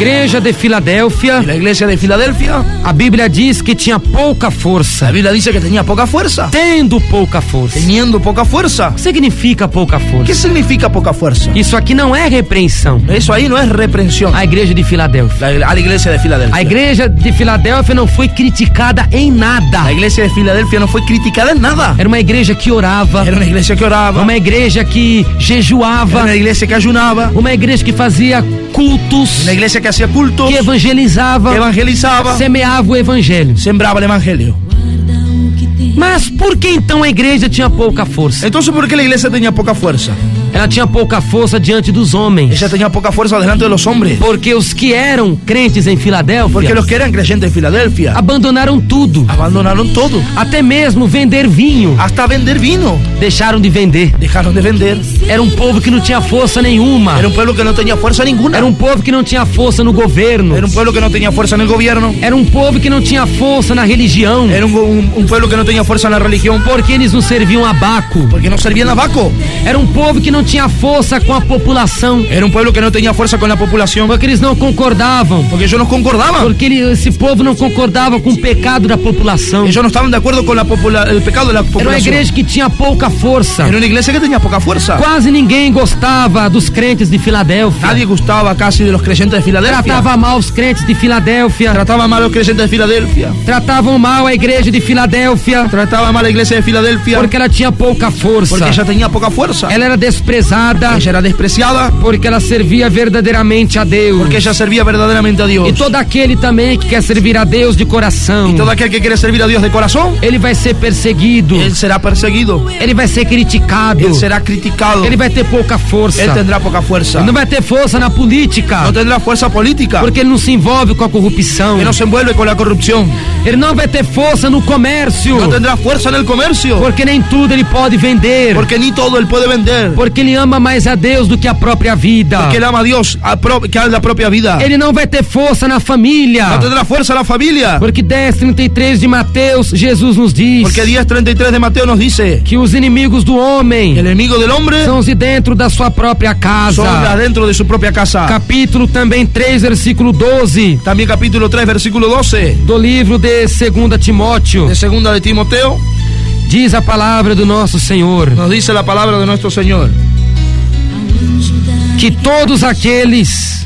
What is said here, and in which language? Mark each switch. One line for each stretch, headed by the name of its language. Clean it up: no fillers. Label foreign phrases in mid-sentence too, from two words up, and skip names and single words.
Portuguese: igreja de Filadélfia,
Spanish: La iglesia de Filadelfia,
Portuguese: a Bíblia diz que tinha pouca força.
Spanish: la Biblia dice que tenía poca fuerza.
Portuguese: Tendo pouca força.
Spanish: Teniendo poca fuerza.
Portuguese: O que significa pouca
Spanish: ¿Qué
Portuguese: força?
Spanish: significa poca fuerza?
Portuguese: Isso aqui não é repreensão.
Spanish: Eso ahí no es reprensión.
Portuguese: A igreja de Filadélfia.
Spanish: A la iglesia de
Portuguese: A
Spanish: Filadelfia.
Portuguese: igreja de Filadélfia não foi criticada em nada.
Spanish: La iglesia de Filadelfia no fue criticada en nada.
Portuguese: Era uma igreja que orava,
Spanish: Era una iglesia que oraba,
Portuguese: uma igreja que era jejuava,
Spanish: una iglesia que ayunaba,
Portuguese: uma igreja que fazia cultos,
Spanish: una iglesia que hacía cultos,
Portuguese: que evangelizava,
Spanish: que evangelizaba,
Portuguese: semeava o evangelho.
Spanish: sembraba el evangelio.
Portuguese: Mas por que então a igreja tinha pouca força?
Spanish: Entonces, ¿por qué la iglesia tenía poca fuerza?
Portuguese: Ela tinha pouca força diante dos homens.
Spanish: Ella tenía poca fuerza delante de los hombres.
Portuguese: Porque os que eram crentes em
Spanish: Porque
Portuguese: Filadélfia
Spanish: los que eran creyentes en Filadelfia
Portuguese: abandonaram tudo,
Spanish: abandonaron todo.
Portuguese: até mesmo vender vinho.
Spanish: Hasta vender vino.
Portuguese: Deixaram de vender.
Spanish: Dejaron de vender.
Portuguese: Era um povo que não tinha força nenhuma.
Spanish: Era un pueblo que no tenía fuerza ninguna.
Portuguese: Era um povo que não tinha força no governo.
Spanish: Era un pueblo que no tenía fuerza en el gobierno.
Portuguese: Era um povo que não tinha força na religião.
Spanish: Era un pueblo que no tenía fuerza en la religión.
Portuguese: Porque eles não serviam a Baco.
Spanish: Porque no servían a Baco.
Portuguese: Era um povo que não tinha força com a população.
Spanish: Era un pueblo que no tenía fuerza con la población.
Portuguese: Porque eles não concordavam.
Spanish: Porque ellos no concordaban.
Portuguese: Porque esse povo não concordava com o pecado da população.
Spanish: Ellos no estaban de acuerdo con el pecado de la
Portuguese: Era uma
Spanish: población.
Portuguese: igreja que tinha pouca força.
Spanish: Era una iglesia que tenía poca fuerza.
Portuguese: Quase ninguém gostava dos crentes de Filadélfia.
Spanish: Nadie gustaba casi de los creyentes de Filadelfia.
Portuguese: Tratava mal os crentes de Filadélfia.
Spanish: Trataba mal a los creyentes de Filadelfia.
Portuguese: Tratavam mal a igreja de Filadélfia.
Spanish: Trataba mal a la iglesia de Filadelfia.
Portuguese: Porque ela tinha pouca força.
Spanish: Porque ella tenía poca fuerza.
Portuguese: Ela era desprezada.
Spanish: Ella era despreciada.
Portuguese: Porque ela servia verdadeiramente a Deus.
Spanish: Porque ella servía verdaderamente a Dios.
Portuguese: E todo aquele também que quer servir a Deus de coração,
Spanish: Todo aquel que quiere servir a Dios de corazón,
Portuguese: ele vai ser perseguido.
Spanish: él será perseguido.
Portuguese: Ele vai ser criticado.
Spanish: Él será criticado.
Portuguese: Ele vai ter pouca força.
Spanish: Él tendrá poca fuerza.
Portuguese: Ele não vai ter força na política.
Spanish: No tendrá fuerza política.
Portuguese: Porque ele não se envolve com a corrupção.
Spanish: Que no se envuelve con la corrupción.
Portuguese: Ele não vai ter força no comércio.
Spanish: No tendrá fuerza en el comercio.
Portuguese: Porque nem tudo ele pode vender.
Spanish: Porque ni todo él puede vender.
Portuguese: Porque ele ama mais a Deus do que a própria vida.
Spanish: Porque él ama a Dios que a la propia vida.
Portuguese: Ele não vai ter força na família.
Spanish: No tendrá fuerza la familia.
Portuguese: Porque 10:33 de Mateus, Jesus nos diz
Spanish: Porque 10:33 de Mateo nos dice
Portuguese: que os inimigos do homem
Spanish: el enemigo del hombre
Portuguese: são os de dentro da sua própria
Spanish: son
Portuguese: casa.
Spanish: adentro de su propia casa.
Portuguese: Capítulo também 3, versículo 12
Spanish: También capítulo 3, versículo 12
Portuguese: do livro de 2 Timóteo.
Spanish: de segunda de Timoteo
Portuguese: Diz a palavra do nosso Senhor
Spanish: nos dice la palabra de nuestro Señor
Portuguese: que todos aqueles